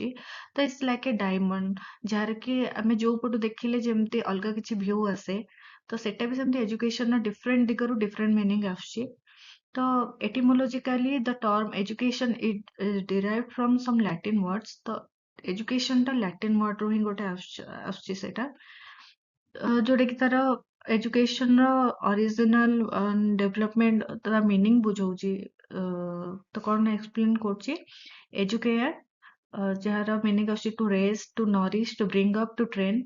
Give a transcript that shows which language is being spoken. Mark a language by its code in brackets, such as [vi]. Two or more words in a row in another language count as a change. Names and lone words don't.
[or] ତ [en] it's like a diamond, [or] ଯାହାର କି ଆମେ ଯୋଉ ପଟୁ ଦେଖିଲେ ଯେମିତି ଅଲଗା କିଛି ଭ୍ୟୁ ଆସେ, ତ ସେଟା ବି ସେମିତି ଏଜୁକେସନର ଡିଫରେଣ୍ଟ ଦିଗରୁ [en] different meaning [or] ଆସୁଛି। ତ [en] etymologically the term education is derived from some Latin words। [or] ତ education ଟା [en] Latin word ରୁ [or] ହିଁ ଗୋଟେ ଆସୁଛି ସେଇଟା, ଯୋଉଟା କି ତାର ଏଜୁକେସନର [en] original development [or] ତା ମିନିଂ ବୁଝଉଛି। ତ କଣ ଏକ୍ସପ୍ଲେନ କରୁଛି। [en] ଏଜୁକେୟାର [or] ଯାହାର ମିନିଂ ଆସୁଛି [en] to raise, to nourish, to bring up, to train.